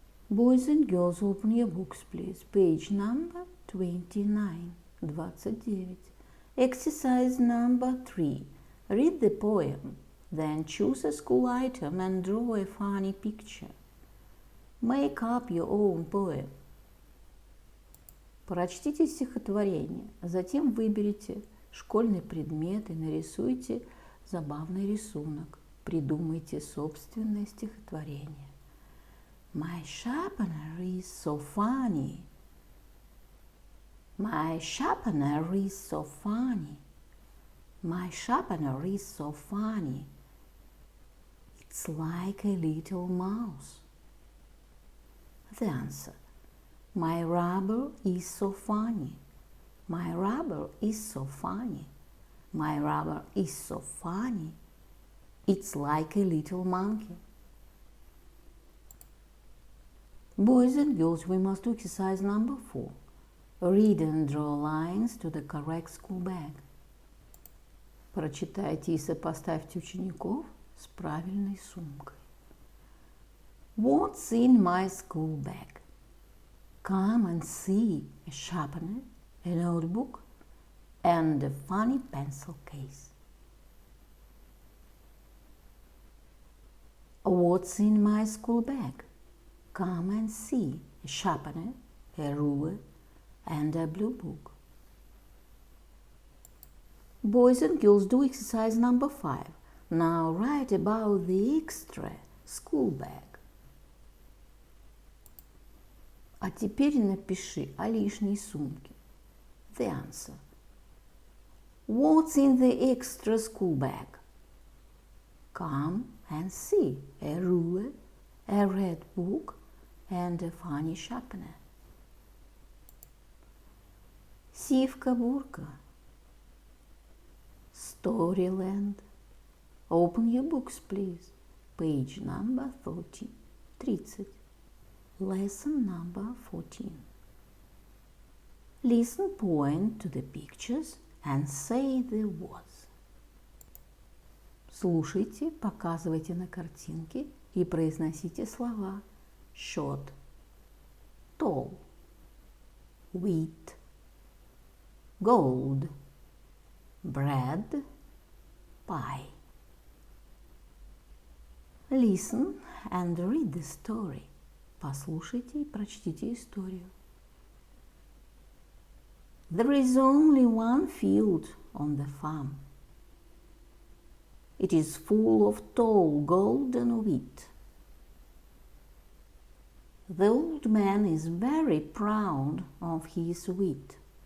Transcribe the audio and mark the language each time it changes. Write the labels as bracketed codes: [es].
[en] Boys and girls, open your books, please. Page number 29, 29. Exercise number 3. Read the poem, then choose a school item and draw a funny picture. Make up your own poem. [ru] Прочтите стихотворение, затем выберите школьный предмет и нарисуйте забавный рисунок. Придумайте собственное стихотворение. [en] My sharpener is so funny. My sharpener is so funny. My sharpener is so funny. It's like a little mouse. The answer. My rubber is so funny. My rubber is so funny. My rubber is so funny. It's like a little monkey. Boys and girls, we must do exercise number 4. Read and draw lines to the correct school bag. [ru] Прочитайте и сопоставьте учеников с правильной сумкой. [en] What's in my school bag? Come and see a sharpener, a notebook, and a funny pencil case. What's in my school bag? Come and see a sharpener, a ruler, and a blue book. Boys and girls, do exercise number 5. Now write about the extra school bag. [ru] А теперь напиши о лишней сумке. [en] The answer. What's in the extra school bag? Come and see a ruler, a red book, and a funny sharpener. [ru] Сивка-бурка. [en] Storyland. Open your books, please. Page number 30. Lesson number 14. Listen, point to the pictures and say the words. [ru] Слушайте, показывайте на картинке и произносите слова. [en] Short, tall, wheat, gold, bread, pie. Listen and read the story. [ru] Послушайте и прочтите историю. [en] There is only one field on the farm. It is full of tall golden wheat. The old man is very proud of his wheat.